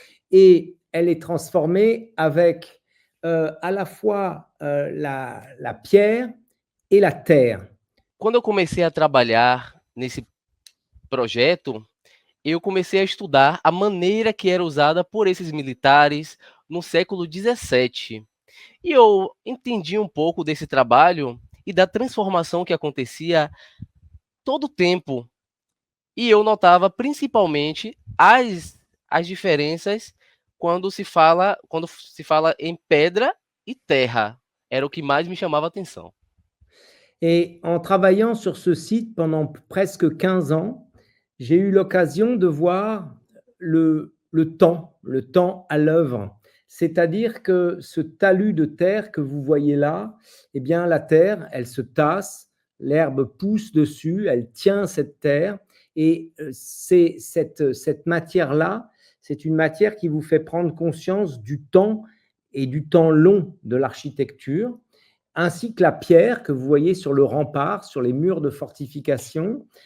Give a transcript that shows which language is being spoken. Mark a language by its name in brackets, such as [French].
[French] Et elle est transformée avec à la fois la pierre et la terre. [Portuguese] Quando eu comecei a trabalhar nesse projeto, eu comecei a estudar a maneira que era usada por esses militares no século XVII. E eu entendi um pouco desse trabalho e da transformação que acontecia todo o tempo. E eu notava principalmente as diferenças quando se fala em pedra e terra. Era o que mais me chamava a atenção. [French] Et en travaillant sur ce site pendant presque 15 ans, j'ai eu l'occasion de voir le temps à l'œuvre. C'est-à-dire que ce talus de terre que vous voyez là, eh bien la terre, elle se tasse, l'herbe pousse dessus, elle tient cette terre, et c'est cette matière-là, c'est une matière qui vous fait prendre conscience du temps et du temps long de l'architecture, ainsi que la pierre que vous voyez sur le rempart, sur les murs de fortification.